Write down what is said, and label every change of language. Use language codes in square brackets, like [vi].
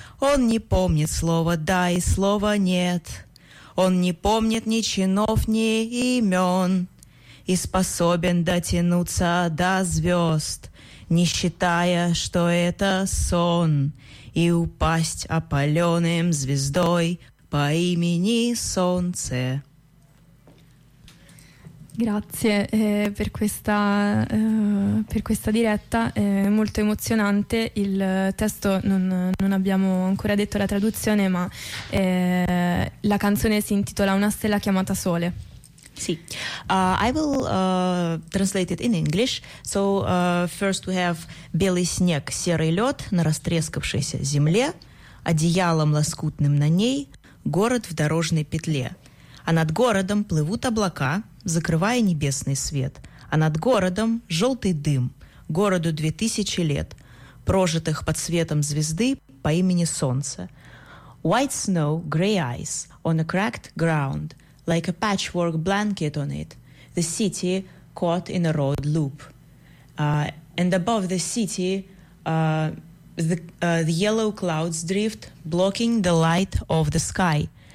[ru] Он не помнит слова «да» и слова «нет», он не помнит ни чинов, ни имен, и способен дотянуться до звезд, не считая, что это сон, и упасть опаленным звездой по имени Солнце. [it] Grazie per questa diretta, è molto emozionante. Il testo non abbiamo ancora detto la traduzione, ma la canzone si intitola Una stella chiamata Sole. [en] Sì. I will translate it in English. So first we have [ru] белый снег, серый лед на растрескавшейся земле, одеялом лоскутным на ней, город в дорожной петле. А над городом плывут облака, закрывая небесный свет. А над городом желтый дым, городу 2000 лет, прожитых под светом звезды по имени Солнце. [en] White snow, grey eyes, on a cracked ground, like a patchwork blanket on it, the city caught in a road loop. And above the city, the yellow clouds drift, blocking the light of the sky.